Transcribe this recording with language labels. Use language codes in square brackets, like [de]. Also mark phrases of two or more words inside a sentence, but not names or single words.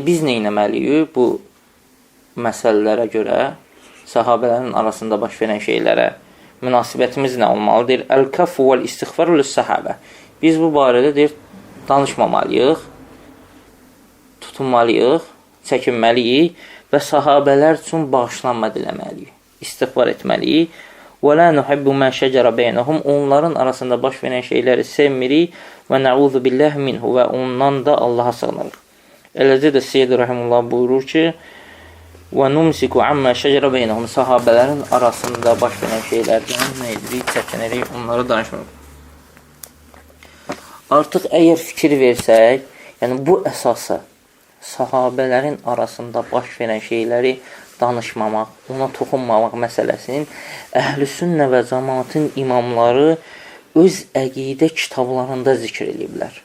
[az] Biz nə etməliyik bu məsələlərə görə, sahabələrin arasında baş verən şeylərə münasibətimiz nə olmalıdır? [ar] الكف والاستغفار للصحابة. [az] Biz bu barədə deyir, danışmamalıyıq, tutunmalıyıq, çəkinməliyik və sahabələr üçün bağışlanma diləməliyik, istiğfar etməliyik. [ar] وَلَا نُحِبُّ مَا شَجَرَ بَيْنَهُمْ [az] Onların arasında baş verən şeyləri sevmirik və [ar] نعوذ بالله منه [az] və ondan da Allaha sığınırıq. Eləcə də Seyyid Rahimullah buyurur ki, [ar] وَنُمْسِكُ عَمَّا شَجَرَ بَيْنَهُمْ [az] Sahabələrin arasında baş verən şeylərdən nə edirik, çəkinirik, onları danışmırıq. Artıq əgər fikir versək, yəni bu əsası sahabələrin arasında baş verən şeyləri danışmamaq, ona toxunmamaq məsələsinin Əhl-i Sünnə və Cəmaatın imamları öz əqidə kitablarında zikr ediblər.